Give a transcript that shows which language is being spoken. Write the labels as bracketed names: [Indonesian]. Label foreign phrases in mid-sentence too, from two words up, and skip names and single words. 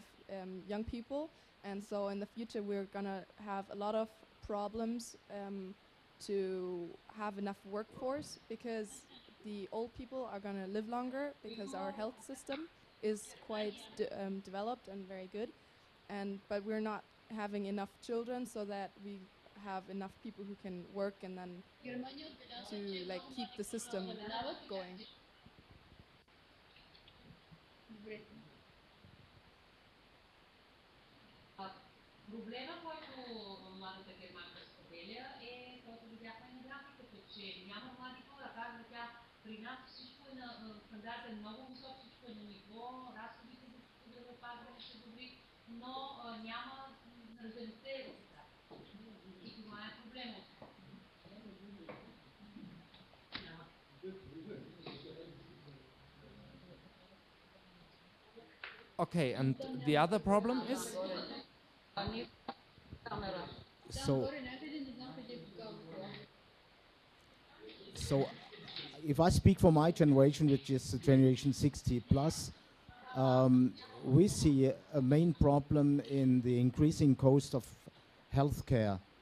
[English] young people, and so in the future we're gonna have a lot of problems to have enough workforce, because the old people are gonna live longer because our health system is quite developed and very good, but we're not having enough children so that we have enough people who can work and then to like keep the system going. [Bulgarian] Проблема, който младата германка споделя, е, който видяхме на графиката, че няма млади хора. Казва тя, при нас всичко е на стандарт е много висок, всичко е на ниво, разходите за здравеопазване са добри, но няма раждаемостта е висока. И това е проблемът. [English] Okay, and the other problem is? So if I speak for my generation, which is the generation 60 plus, we see a main problem in the increasing cost of healthcare,